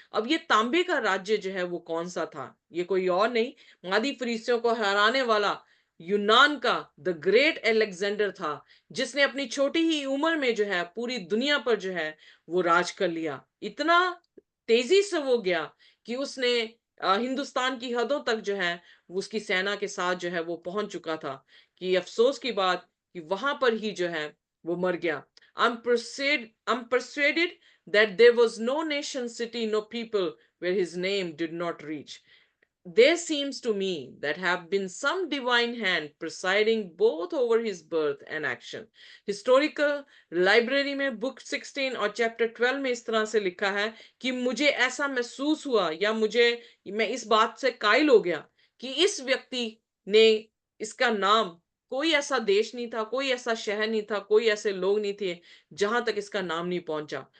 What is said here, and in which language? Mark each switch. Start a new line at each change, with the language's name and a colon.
Hindi: अब ये तांबे का राज्य जो है वो कौन सा था, ये कोई और नहीं, मादी फरीसियों को हराने वाला यूनान का द ग्रेट अलेक्जेंडर था, जिसने अपनी छोटी ही उम्र में जो है पूरी दुनिया पर जो है वो राज कर लिया। इतना तेजी से वो गया कि उसने हिंदुस्तान की हदों तक जो है उसकी सेना के साथ जो है वो पहुंच चुका था, कि अफसोस की बात कि वहां पर ही जो है वो मर गया।
English: I'm persuaded that there was no nation, city, no people where his name did not reach. There seems to me that have been some divine hand presiding both over his birth and action.
Hindi: Historical library में book 16 और chapter 12 में इस तरह से लिखा है कि मुझे ऐसा महसूस हुआ, या मैं इस बात से कायल हो गया कि इस व्यक्ति ने, इसका नाम, कोई ऐसा देश नहीं था, कोई ऐसा शहर नहीं था, कोई ऐसे लोग नहीं थे जहां तक इसका नाम नहीं पहुंचा।